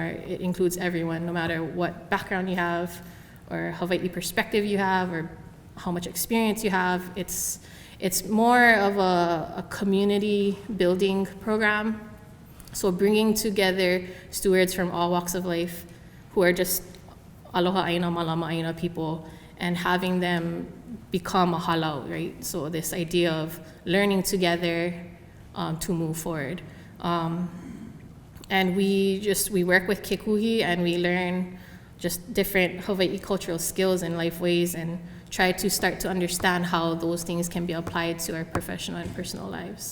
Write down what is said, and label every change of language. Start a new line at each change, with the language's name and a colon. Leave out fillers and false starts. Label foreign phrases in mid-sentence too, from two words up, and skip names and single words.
English: It includes everyone, no matter what background you have or Hawaii perspective you have or how much experience you have. It's more of a community building program. So bringing together stewards from all walks of life who are just
Hawaiian: aloha aina, malama aina
English: people, and having them become a halau, right? So this idea of learning together to move forward. And we work with Kekuhi and we learn just different Hawaii cultural skills and life ways and try to start to understand how those things can be applied to our professional and personal lives.